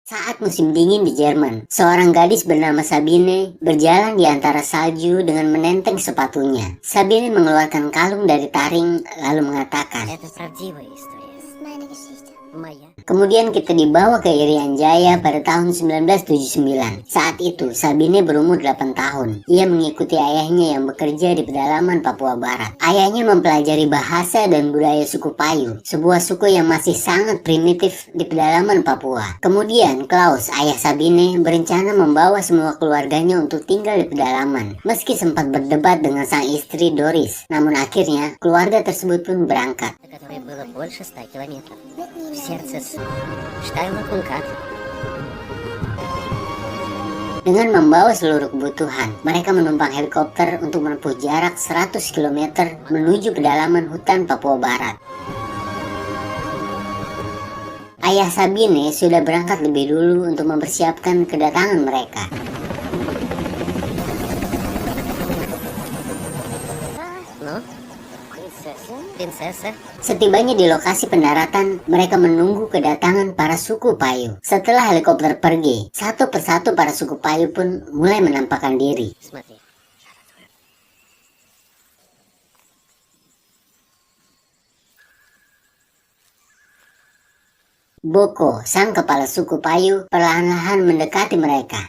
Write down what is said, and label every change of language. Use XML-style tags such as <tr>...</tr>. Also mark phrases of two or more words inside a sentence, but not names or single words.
<id>Saat musim dingin di Jerman, seorang gadis bernama Sabine berjalan di antara salju dengan menenteng sepatunya. Sabine mengeluarkan kalung dari taring lalu mengatakan,</id> <ru>Это правдивая история. Моя.</ru> <id>kemudian kita dibawa ke Irian Jaya pada tahun 1979. Saat itu, Sabine berumur 8 tahun. Ia mengikuti ayahnya yang bekerja di pedalaman Papua Barat. Ayahnya mempelajari bahasa dan budaya suku Payu, sebuah suku yang masih sangat primitif di pedalaman Papua. Kemudian, Klaus, ayah Sabine, berencana membawa semua keluarganya untuk tinggal di pedalaman, meski sempat berdebat dengan sang istri Doris. Namun akhirnya, keluarga tersebut pun berangkat.</id> <ru>Которое было больше 100 километров. В сердце Штайла-Кункат.</ru> <id>Dengan membawa seluruh kebutuhan, mereka menumpang helikopter untuk menempuh jarak 100 km menuju pedalaman hutan Papua Barat. Ayah Sabine sudah berangkat lebih dulu untuk mempersiapkan kedatangan mereka.</id> <ru>Ну, принцесса.</ru> <id>Setibanya di lokasi pendaratan, mereka menunggu kedatangan para suku Payu. Setelah helikopter pergi, satu persatu para suku Payu pun mulai menampakkan diri.</id> <ru>Смотри.</ru> <id>Boko, sang kepala suku Payu, perlahan-lahan mendekati mereka.</id>